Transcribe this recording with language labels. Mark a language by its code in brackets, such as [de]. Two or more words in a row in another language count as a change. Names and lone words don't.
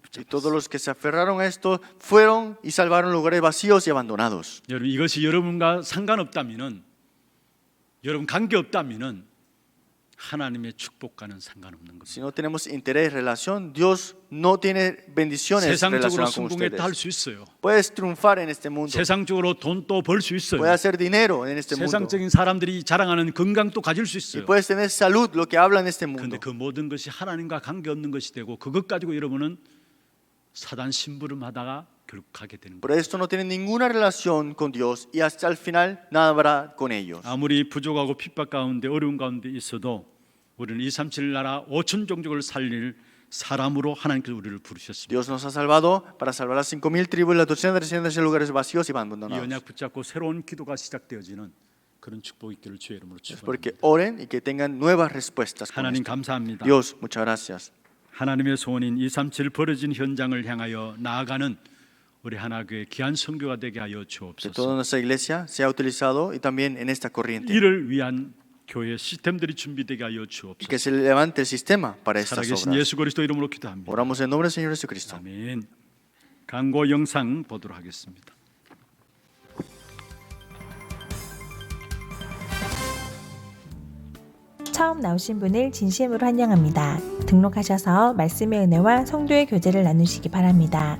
[es] Y todos [ko] 붙잡았어요. [es] los que se aferraron a esto fueron y salvaron lugares vacíos y abandonados. [ko] 여러분 이것이 여러분과 상관없다면은 여러분 관계 없다면은 하나님의 축복과는 상관없는 [es] Si [ko] 겁니다. [es] no tenemos interés, relación, Dios no tiene bendiciones [ko] 세상적으로 [es] relacionadas con [ko] 성공했다 할 [es] ustedes. [ko] 수 있어요. [es] Puedes triunfar en este mundo, [ko] 세상적으로 돈도 벌 수 있어요. [es] puedes hacer dinero en este mundo [ko] 세상적인 사람들이 자랑하는 건강도 가질 수 [es] y [ko] 있어요. [es] puedes tener salud, lo que habla en este mundo. [ko] 그런데 그 모든 것이 하나님과 관계없는 것이 되고 그것 가지고 여러분은 사단 심부름하다가 결국 가게 되는 [es] Pero [ko] 거예요. [es] esto no tiene ninguna relación con Dios y hasta el final nada habrá con ellos. [ko] 아무리 부족하고 핍박 가운데 어려운 가운데 있어도 우리는 237 나라 5천 종족을 살릴 사람으로 하나님께서 우리를 부르셨습니다. [es] Dios nos ha salvado para salvar las 5,000 tribus, las 237 lugares vacíos y [ko] 이 [es] abandonados. [ko] 언약 붙잡고 새로운 기도가 시작되어지는 그런 축복 있기를 주의 이름으로 [es] Es porque [ko] 축복합니다. [es] oren y que tengan nuevas respuestas. con [ko] 하나님 [es] esto. [ko] 감사합니다. [es] Dios, muchas gracias. [ko] 하나님의 소원인 237 버려진 현장을 향하여 나아가는 우리 하나교회 귀한 선교가 되게 하여 [es] Que [ko] 주옵소서. [es] toda nuestra iglesia sea utilizado y también en esta corriente. [ko] 이를 위한 교회 시스템들이 준비되게 하여 [es] Y [ko] 주옵소서. [es] que se levante el sistema para estas [ko] 살아계신 [es] obras. [ko] 예수 그리스도 이름으로 기도합니다. [es] Oramos en nombre del Señor Jesucristo. [ko] 아멘. 광고 영상 보도록 하겠습니다. 처음 나오신 분을 진심으로 환영합니다. 등록하셔서 말씀의 은혜와 성도의 교제를 나누시기 바랍니다.